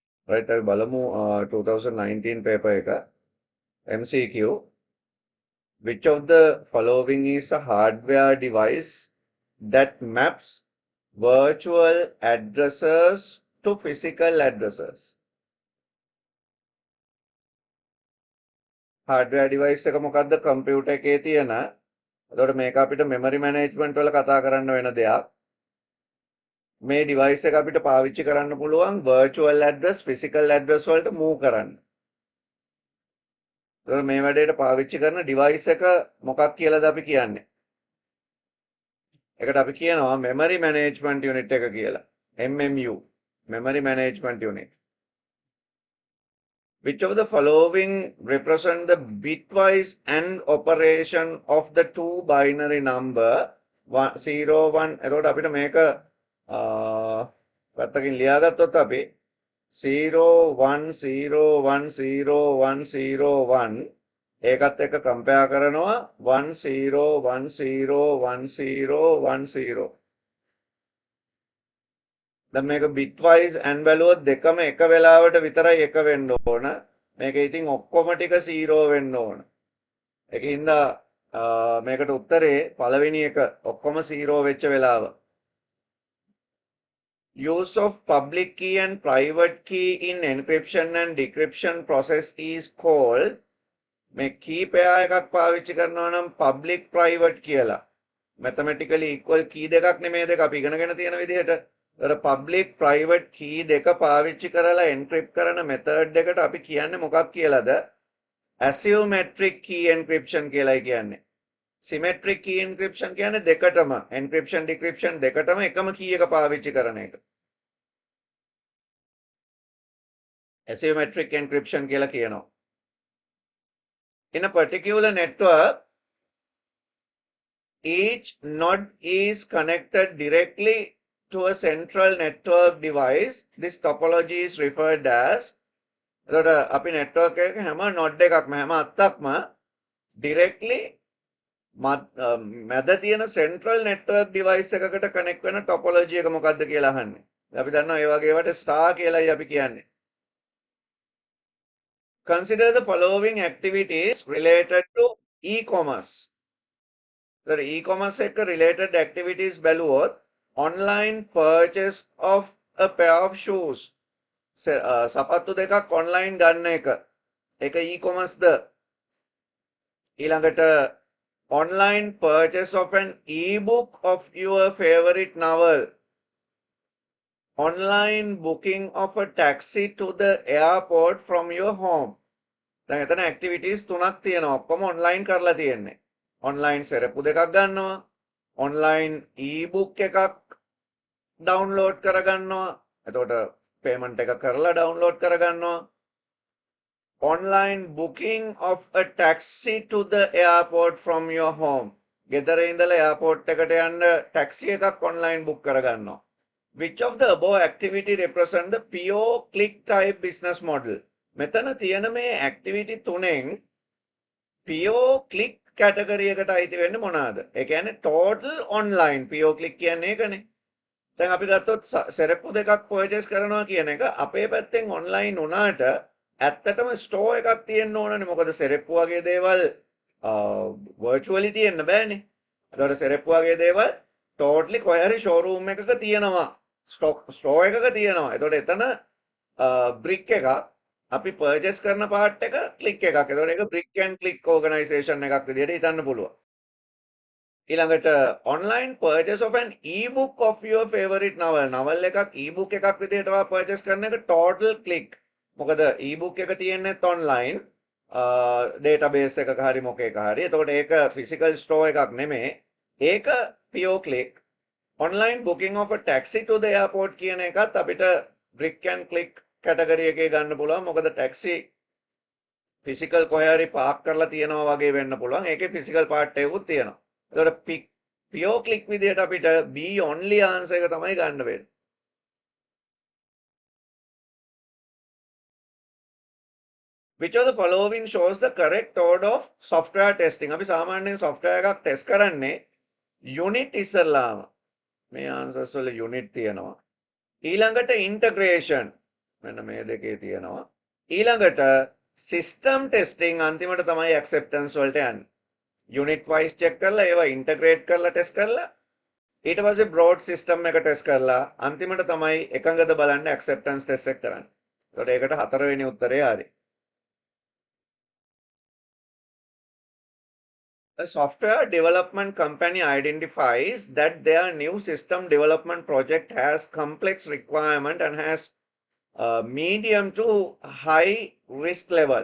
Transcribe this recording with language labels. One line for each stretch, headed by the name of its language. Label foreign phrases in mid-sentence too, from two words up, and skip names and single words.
Sinhala: right අපි බලමු 2019 paper එක MCQ.
English: Which of the following is a hardware device that maps virtual addresses to physical addresses? hardware device
Sinhala: එක මොකද්ද? computer එකේ තියෙන. එතකොට මේක අපිට
English: memory management
Sinhala: වල කතා කරන්න වෙන දෙයක්. මේ device එක අපිට පාවිච්චි කරන්න පුළුවන්
English: virtual address physical address
Sinhala: වලට move කරන්න. එතකොට මේ වැඩේට පාවිච්චි කරන device එක මොකක් කියලාද අපි කියන්නේ? ඒකට අපි කියනවා
English: memory management unit
Sinhala: එක කියලා.
English: MMU memory management unit. Which of the following represent the bitwise AND operation of the two binary
Sinhala: number 0 1 එතකොට අපිට මේක පැත්තකින් ලියාගත්තොත් අපි 0 1 0 1 0 1 0 1 ඒකත් එක්ක කම්පෙයාර් කරනවා 1 0 1 0 1 0 1 0 දැන් මේක
English: bitwise and
Sinhala: බැලුවොත් දෙකම එක වෙලාවට විතරයි එක වෙන්න ඕන. මේක ඉතින් ඔක්කොම ටික 0 වෙන්න ඕන. ඒකින්ද මේකට උත්තරේ පළවෙනි එක ඔක්කොම 0 වෙච්ච වෙලාව.
English: Use of public key and private key in encryption and decryption process is called
Sinhala: මේ key pair එකක් පාවිච්චි කරනවා නම්
English: public private කියලා. mathematically equal key
Sinhala: දෙකක් නෙමෙයිද අපි ඉගෙනගෙන තියෙන විදිහට.
English: public private key
Sinhala: දෙක පාවිච්චි කරලා encrypt කරන method එකට අපි කියන්නේ මොකක් කියලාද?
English: asymmetric key encryption
Sinhala: කියලායි කියන්නේ.
English: symmetric key encryption
Sinhala: කියන්නේ දෙකටම
English: encryption decryption
Sinhala: දෙකටම එකම key එක පාවිච්චි කරන එක.
English: asymmetric encryption
Sinhala: කියලා කියනවා.
English: In a particular network, each node is connected directly to a central network device. This topology is referred as
Sinhala: එතකොට අපි network එකක හැම node එකක්ම හැම අත්තක්ම directly මැද තියෙන
English: central network device
Sinhala: එකකට connect වෙන topology එක මොකක්ද කියලා අහන්නේ. අපි දන්නවා ඒ වගේ ඒවාට star කියලායි අපි කියන්නේ.
English: Consider the following activities related to e-commerce. The e-commerce එක related activities බැලුවොත් online purchase of a pair of shoes.
Sinhala: සපත්තු දෙකක් online ගන්න එක. ඒක e-commerce ද.
English: ඊළඟට online purchase of an e-book of your favorite novel. Online booking of a taxi to the airport from your home.
Sinhala: දැන් එතන activities තුනක් තියෙනවා. ඔක්කොම online කරලා තියෙන්නේ. online සෙරප්පු දෙකක් ගන්නවා. online e-book එකක් download කරගන්නවා. එතකොට payment එක කරලා download කරගන්නවා.
English: online booking of a taxi to the airport from your home.
Sinhala: ගෙදර ඉඳලා airport එකට යන්න taxi එකක්
English: online book
Sinhala: කරගන්නවා.
English: Which of the above activity represent the pure click type business model?
Sinhala: මෙතන තියෙන මේ activity තුනෙන්
English: pure click category
Sinhala: එකට අයිති වෙන්නේ මොනවාද? ඒ කියන්නේ
English: total online pure click
Sinhala: කියන්නේ ඒකනේ. දැන් අපි ගත්තොත් සෙරප්පු දෙකක් purchase කරනවා කියන එක අපේ පැත්තෙන් online වුණාට ඇත්තටම store එකක් තියෙන්න ඕනනේ. මොකද සෙරප්පු වගේ දේවල් virtually තියෙන්න බෑනේ. ඒතකොට සෙරප්පු වගේ දේවල් totally කොහේ හරි showroom එකක තියෙනවා. store එකක තියෙනවා. ඒතකොට එතන brick එකක් අපි purchase කරන part එක click එකක්. ඒතකොට ඒක
English: brick and click organization
Sinhala: එකක් විදිහට හිතන්න පුළුවන්.
English: ඊළඟට online purchase of an e-book of your favorite novel.
Sinhala: novel එකක් e-book එකක් විදිහට purchase කරන එක
English: total click.
Sinhala: මොකද e-book එක තියෙන්නේ
English: online database
Sinhala: එකක හරි මොකේක හරි. එතකොට ඒක
English: physical store
Sinhala: එකක් නෙමෙයි. ඒක
English: pure click. online booking of a taxi to the airport
Sinhala: කියන එකත් අපිට
English: brick and click category
Sinhala: එකේ ගන්න පුළුවන්. මොකද
English: taxi physical
Sinhala: කොහේ හරි park කරලා තියනවා වගේ වෙන්න පුළුවන්. ඒකේ
English: physical part
Sinhala: එකකුත් තියෙනවා. එතකොට
English: pure click
Sinhala: විදිහට අපිට
English: B only answer
Sinhala: එක තමයි ගන්න වෙන්නේ.
English: Which of the following shows the correct order of software testing?
Sinhala: අපි සාමාන්‍යයෙන් software එකක් test කරන්නේ unit ඉස්සරලාම. මේ answers වල unit තියෙනවා. ඊළඟට integration. මෙන්න මේ දෙකේ තියෙනවා. ඊළඟට
English: system testing
Sinhala: අන්තිමට තමයි ඇක්සෙප්ටන්ස් වලට යන්නේ.
English: unit wise
Sinhala: චෙක් කරලා ඒවා ඉන්ටග්‍රේට් කරලා ටෙස්ට් කරලා ඊට පස්සේ
English: broad system
Sinhala: එක ටෙස්ට් කරලා අන්තිමට තමයි එකඟද බලන්න
English: acceptance test
Sinhala: එක කරන්නේ. ඒකට ඒකට හතරවෙනි උත්තරේ හරි.
English: A software development company identifies that their new system development project has complex requirement and has medium to high risk level.